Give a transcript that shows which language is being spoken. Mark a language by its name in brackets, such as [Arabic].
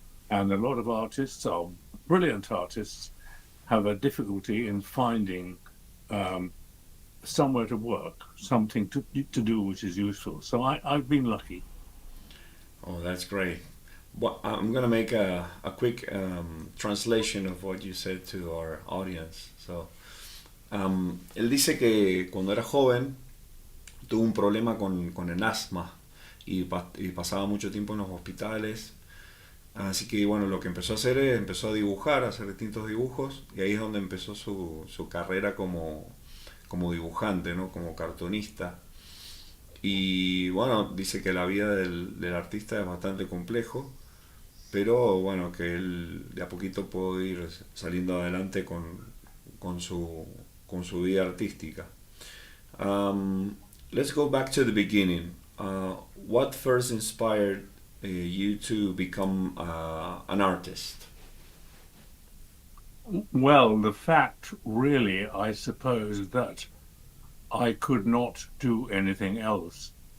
[English] And a lot of artists are brilliant artists, have a difficulty in finding um, somewhere to work, something to do which is useful. So I've been lucky. Oh, that's great. Well, I'm gonna make a quick translation of what you said to our audience. [Spanish] So, él dice que cuando era joven tuvo un problema con el asma y pasaba mucho tiempo en los hospitales. Así que bueno, lo que empezó a hacer es empezó a dibujar, a hacer distintos dibujos y ahí es donde empezó su carrera como dibujante, ¿no? Como cartonista. Y bueno, dice que la vida del artista es bastante complejo, pero bueno, que él de a poquito pudo ir saliendo adelante con su, con su vida artística. [English] Um, let's go back to the beginning. What first inspired you to become an artist? Well, the fact really, I suppose, that I could not do anything else.